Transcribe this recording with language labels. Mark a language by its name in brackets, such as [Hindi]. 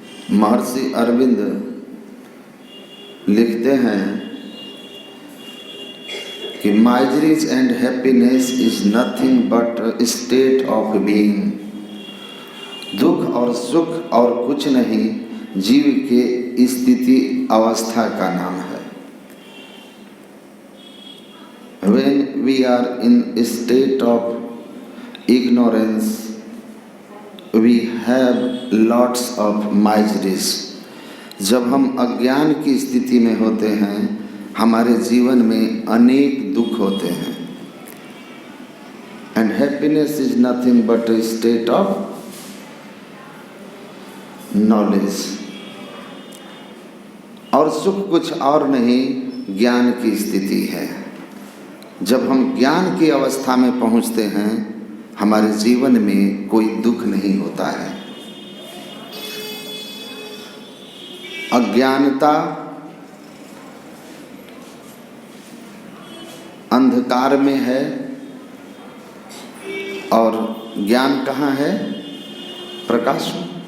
[Hindi] महर्षि अरविंद लिखते हैं कि [English] Miseries and happiness is nothing but state of being. [Hindi] दुख और सुख और कुछ नहीं, जीव के स्थिति अवस्था का नाम है। [English] When we are in a state of ignorance, we have lots of miseries. [Hindi] जब हम अज्ञान की स्थिति में होते हैं, हमारे जीवन में अनेक दुख होते हैं। [English] And happiness is nothing but a state of knowledge. [Hindi] और सुख कुछ और नहीं, ज्ञान की स्थिति है। जब हम ज्ञान की अवस्था में पहुंचते हैं, हमारे जीवन में कोई दुख नहीं होता है। अज्ञानता अंधकार में है और ज्ञान कहाँ है? प्रकाश में।